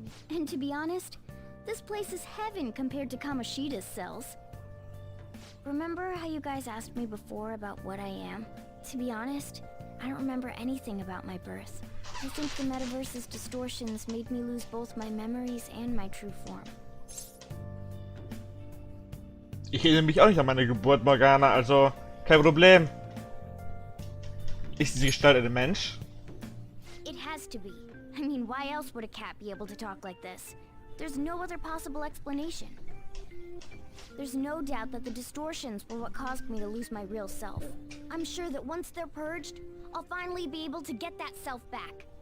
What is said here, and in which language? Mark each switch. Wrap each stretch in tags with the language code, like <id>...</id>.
<en>And to be honest, this place is heaven compared to Kamoshida's cells. Remember how you guys asked me before about what I am? To be honest, I don't remember anything about my birth. I think the metaverse's distortions made me lose both my memories and my true form.</en> <de>Ich erinnere mich auch nicht an meine Geburt, Morgana, also kein Problem. Ist diese Gestalt ein Mensch?</de> <en>It has to be. I mean, why else would a cat be able to talk like this? There's no other possible explanation. There's no doubt that the distortions were what caused me to lose my real self. I'm sure that once they're purged, I'll finally be able to get that self back.</en>